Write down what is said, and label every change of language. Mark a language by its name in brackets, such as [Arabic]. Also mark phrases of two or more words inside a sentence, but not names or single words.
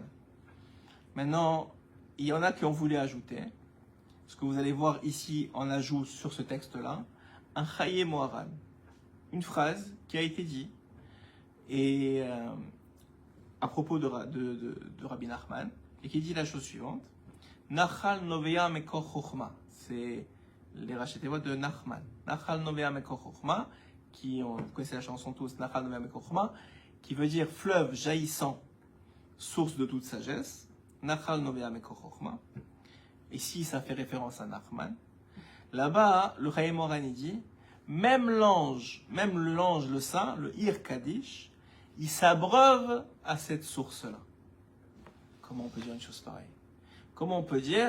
[French] Maintenant, il y en a qui ont voulu ajouter, ce que vous allez voir ici en ajout sur ce texte-là, un Chayei Moharan, une phrase qui a été dite et à propos de Rabbi Nachman, et qui dit la chose suivante: [Hebrew] נחל נובע מקור חכמה. [French] C'est les rachetés-voix de Nachman. [Hebrew] נחל נובע מקור חכמה, [French] qui, on connaissait la chanson tous, [Hebrew] נחל נובע מקור חכמה, [French] qui veut dire fleuve jaillissant, source de toute sagesse. [Hebrew] נחל נובע מקור חכמה. [French] Ici, ça fait référence à Nachman. Là-bas, le Chayei Moharan dit, même l'ange, le saint, le [Hebrew] עיר קדיש, [French] il s'abreuve à cette source-là. Comment on peut dire une chose pareille? Comment on peut dire?